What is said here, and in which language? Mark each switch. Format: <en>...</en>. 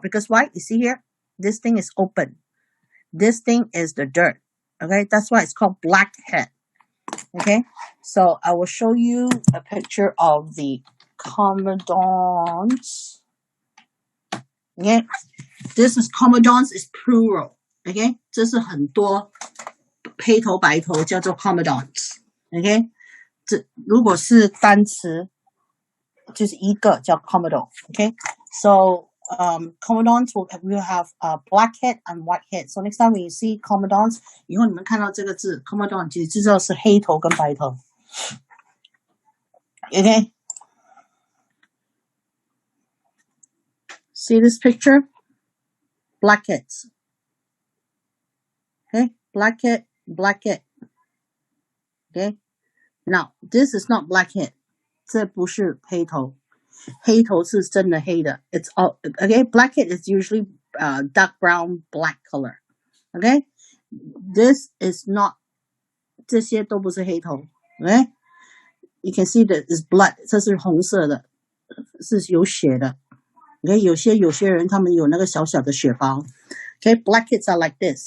<en>Because why? You see here? This thing is open. This thing is the dirt. Okay? That's why it's called blackhead. Okay? So I will show you a picture of the comedones. Okay? This is comedones is plural. Okay?</en> <zh>这是很多黑头白头叫做 comedones.</zh> <en>Okay?</en> <zh>这如果是单词就是一个叫 comedone.</zh> <en>Okay? So comedones will have blackhead and whitehead. So next time when you see comedones,</en> <zh>以后你们看到这个字 comedone 就知道是黑头跟白头。</zh> <en>Okay? See this picture? Blackheads. Okay? Blackhead. Okay? Now, this is not blackhead.</en> <zh>这不是黑头。黑头是真的黑的。</zh> <en>It's all, okay? Blackhead is usually dark brown, black color. Okay? This is not,</en> <zh>这些都不是黑头。</zh> <en>Okay? You can see that it's blood.</en> <zh>这是红色的，是有血的。Okay? 有些人他们有那个小小的血包。Okay?</zh> <en>Blackheads are like this.</en>